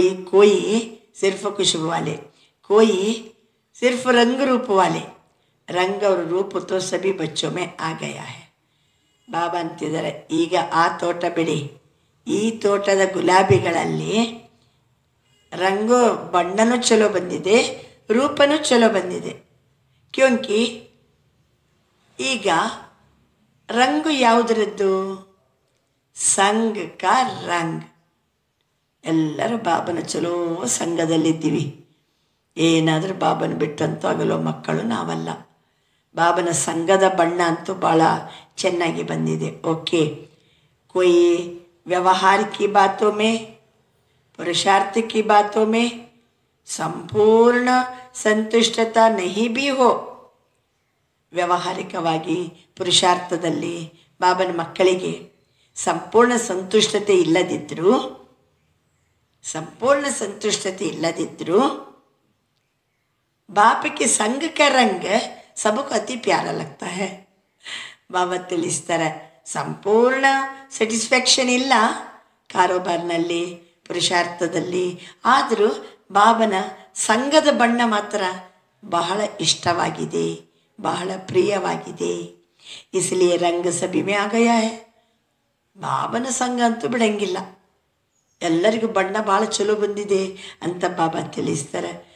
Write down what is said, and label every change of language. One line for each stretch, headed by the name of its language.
Hindi: कोई सिर्फ खुशबू वाले, कोई सिर्फ रंग रूप वाले. रंग और रूप तो सभी बच्चों में आ गया है.
Kannada: ಬಾಬಾ ಅಂತಿದ್ದಾರೆ, ಈಗ ಆ ತೋಟ ಬಿಡಿ, ಈ ತೋಟದ ಗುಲಾಬಿಗಳಲ್ಲಿ ರಂಗು ಬಣ್ಣನೂ ಚಲೋ ಬಂದಿದೆ, ರೂಪನೂ ಚಲೋ ಬಂದಿದೆ. ಕ್ಯೋಂಕಿ ಈಗ ರಂಗು ಯಾವುದರದ್ದು?
Hindi: ಸಂಘ ಕಾ ರಂಗ್.
Kannada: ಎಲ್ಲರೂ ಬಾಬನ ಚಲೋ ಸಂಘದಲ್ಲಿದ್ದೀವಿ. ಏನಾದರೂ ಬಾಬನ ಬಿಟ್ಟಂತೂ ಆಗಲೋ ಮಕ್ಕಳು ನಾವಲ್ಲ. ಬಾಬನ ಸಂಘದ ಬಣ್ಣ ಅಂತೂ ಭಾಳ ಚೆನ್ನಾಗಿ ಬಂದಿದೆ.
Hindi: ಓಕೆ, कोई व्यवहार की बातों में, पुरुषार्थ की बातों में संपूर्ण संतुष्टता नहीं भी हो.
Kannada: ವ್ಯಾವಹಾರಿಕವಾಗಿ ಪುರುಷಾರ್ಥದಲ್ಲಿ ಬಾಬನ ಮಕ್ಕಳಿಗೆ ಸಂಪೂರ್ಣ ಸಂತುಷ್ಟತೆ ಇಲ್ಲದಿದ್ದರೂ
Hindi: बाप के संग का रंग सबको अति प्यारा लगता है.
Kannada: ಬಾಬಾ ತಿಳಿಸ್ತಾರೆ, ಸಂಪೂರ್ಣ ಸ್ಯಾಟಿಸ್ಫ್ಯಾಕ್ಷನ್ ಇಲ್ಲ ಕಾರೋಬಾರ್ನಲ್ಲಿ, ಪುರುಷಾರ್ಥದಲ್ಲಿ, ಆದರೂ ಬಾಬನ ಸಂಘದ ಬಣ್ಣ ಮಾತ್ರ ಬಹಳ ಇಷ್ಟವಾಗಿದೆ, ಬಹಳ ಪ್ರಿಯವಾಗಿದೆ.
Hindi: इसलिए रंग सभी में आ गया है.
Kannada: ಬಾಬನ ಸಂಘ ಅಂತೂ ಬಿಡಂಗಿಲ್ಲ, ಎಲ್ಲರಿಗೂ ಬಣ್ಣ ಭಾಳ ಚಲೋ ಬಂದಿದೆ ಅಂತ ಬಾಬಾ ತಿಳಿಸ್ತಾರೆ.